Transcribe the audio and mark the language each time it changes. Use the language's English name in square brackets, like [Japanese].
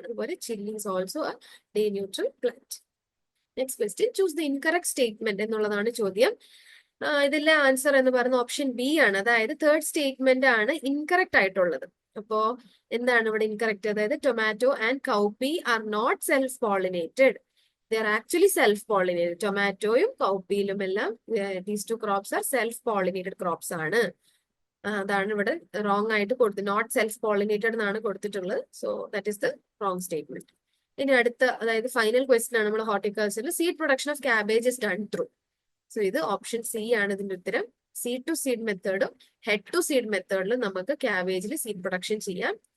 [Malayalam] അതുപോലെ [English] Chilli is also a day neutral plant. Next question, choose the incorrect statement [Malayalam] എന്നുള്ളതാണ് ചോദ്യം. ഇതിലെ answer എന്ന് പറയുന്നത് ഓപ്ഷൻ ബി ആണ്. അതായത് തേർഡ് സ്റ്റേറ്റ്മെന്റ് ആണ് ഇൻകറക്റ്റ് ആയിട്ടുള്ളത്. അപ്പോ എന്താണ് ഇവിടെ ഇൻകറക്റ്റ്? അതായത് [English] Tomato and cowpea are not self pollinated. They are actually self-pollinated. [Malayalam] ടൊമാറ്റോയും കൗപ്പിയിലും എല്ലാം [English] these two crops are self-pollinated crops ആണ്. [Malayalam] അതാണ് ഇവിടെ റോങ് ആയിട്ട് കൊടുത്തത്. [English] not self pollinated [Malayalam] എന്നാണ് കൊടുത്തിട്ടുള്ളത്. [English] So that is the wrong statement. [Malayalam] ഇനി അടുത്ത, അതായത് ഫൈനൽ ക്വസ്റ്റ്യൻ ആണ് നമ്മൾ ഹോർട്ടിക്കൾച്ചറിൽ. [English] Seed production of cabbage is done through. [Malayalam] So ഇത് ഓപ്ഷൻ സി ആണ് ഇതിന്റെ ഉത്തരം. Seed to seed മെത്തേഡും head to seed മെത്തേഡിലും നമുക്ക് ക്യാബേജിൽ സീഡ് പ്രൊഡക്ഷൻ ചെയ്യാം.